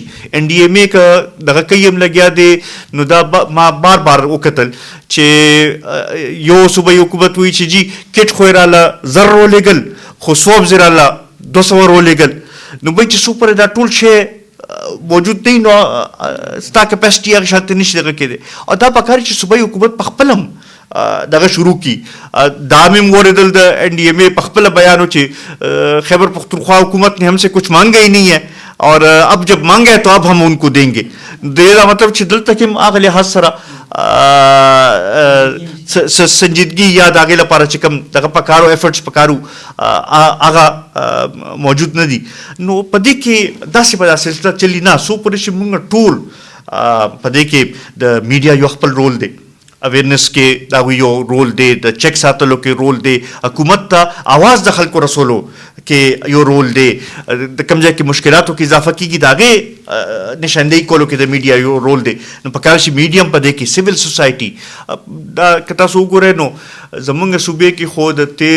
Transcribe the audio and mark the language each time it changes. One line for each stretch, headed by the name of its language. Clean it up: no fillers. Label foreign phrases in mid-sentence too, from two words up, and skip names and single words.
Pashto: ان ډي ایم اے که دغه کوي هم لګیا دی نو دا ما بار وکتل چې یو صوبایي حکومت وایي چې جی کټ خو یې راله 1000 ورولېږل خو سوابز یې راله 200 ورولېږل نو بھئی چې څو پورې دا ټول شی موجود دی نو ستا کیپاسټي هغه شانتې نشي دغه کېدی او دا پکار چې صوبایي حکومت په خپل هم دغه شروع کی دا مې واورېدل د این ڈی ایم اے په خپله بیان و چې خیبر پختونخوا حکومت
Urdu: نے ہم سے کچھ مانگا ہی نہیں ہے اور اب جب مانگا ہے تو اب ہم ان کو دیں گے
Pashto: دا مطلب چې دلته کې هم هغه لحاظ سره سنجیدګي یا د هغې لپاره چې کوم دغه پکارو ایفرټس پکارو هغه موجود نه دي نو په دې کې داسې به دا سلسله چلي نه څو پورې چې مونږ ټول په دې کې د میډیا یو خپل رول دی اویرنس کې دا یو رول دی د چیک ساتلو کې رول دی حکومت ته आवाज د خلکو رسولو کې یو رول دی د کوم ځای کې مشکلاتو کې اضافه کیږي داغه نشاندهی کولو کې د میډیا یو رول دی نو په کار شي میډیم په دې کې سیویل سوسایټي دا کتا سو ګورې نو زمونږ صوبې کې خو د